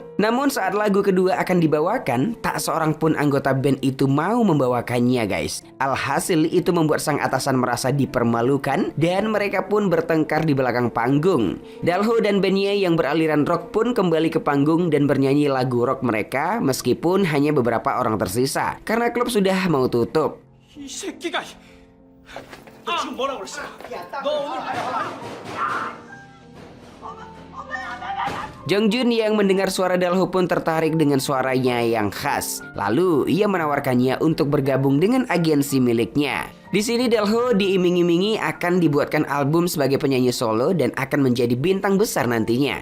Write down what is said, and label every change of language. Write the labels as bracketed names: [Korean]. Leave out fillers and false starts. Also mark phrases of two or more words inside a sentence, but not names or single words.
[Indonesian] Namun saat lagu kedua akan dibawakan, tak seorang pun anggota band itu mau membawakannya guys. Alhasil itu membuat sang atasan merasa dipermalukan dan mereka pun bertengkar di belakang panggung. Dalho dan bandnya yang beraliran rock pun kembali ke panggung dan bernyanyi lagu rock mereka meskipun hanya beberapa orang tersisa karena klub sudah mau tutup. [Korean] 이 새끼가 너 지금 뭐라고 그랬어? 너 오늘 [Indonesian] Jong Jun yang mendengar suara Dalho pun tertarik dengan suaranya yang khas. Lalu ia menawarkannya untuk bergabung dengan agensi miliknya. Di sini Dalho diiming-imingi akan dibuatkan album sebagai penyanyi solo dan akan menjadi bintang besar nantinya.